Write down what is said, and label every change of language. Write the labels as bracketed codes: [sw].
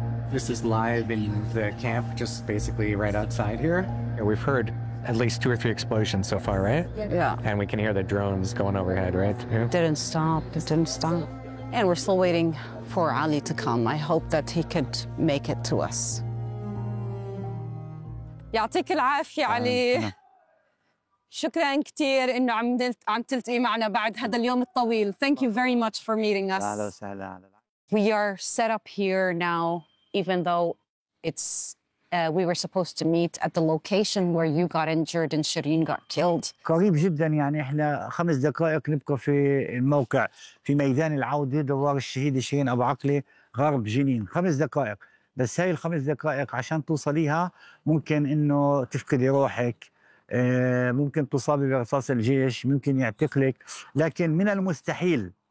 [en] This is live in the camp, just basically right outside here. Yeah, we've heard at least two or three explosions so far, right? Yeah. And we can hear the drones going overhead, right? Yeah. It didn't stop. And we're still waiting for Ali to come. I hope that he could make it to us. [ar] يعطيك العافية علي. شكرا كثير انه عم تلتقي معنا بعد هذا اليوم الطويل. [en] Thank you very much for meeting us. [ar] اهلا وسهلا. [en] We are set up here now, even though we were supposed to meet at the location where you got injured and Shireen got killed. [ar] قريب جدا يعني احنا خمس دقائق نبقى في الموقع في ميدان العودة دوار الشهيد شيرين أبو عقلي غرب جنين خمس دقائق بس هاي الخمس دقائق عشان توصليها ممكن انه تفقدي روحك ممكن تصابي برصاص الجيش ممكن يعتقلك لكن من المستحيل